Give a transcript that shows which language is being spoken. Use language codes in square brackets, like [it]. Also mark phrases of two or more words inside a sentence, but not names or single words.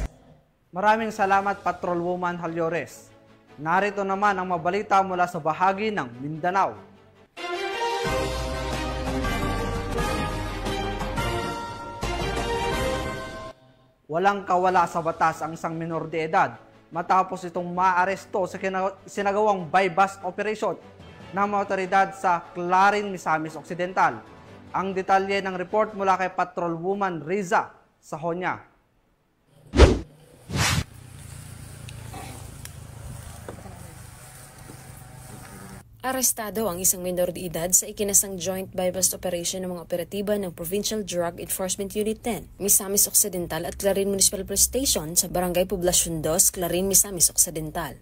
[tl] Maraming salamat, Patrolwoman Halyores. Narito naman ang mabalita mula sa bahagi ng Mindanao. Walang kawala sa batas ang isang minor de edad matapos itong maaresto sa sinagawang [en] bypass operation [tl] ng mga otoridad sa Clarin, Misamis Occidental. Ang detalye ng report mula kay Patrolwoman Riza Sahonya. Arestado ang isang minor de edad sa ikinasang [en] joint bypass operation [tl] ng mga operatiba ng Provincial Drug Enforcement Unit 10, Misamis Occidental at Clarin Municipal Police Station sa Barangay Poblacion 2, Clarin, Misamis Occidental.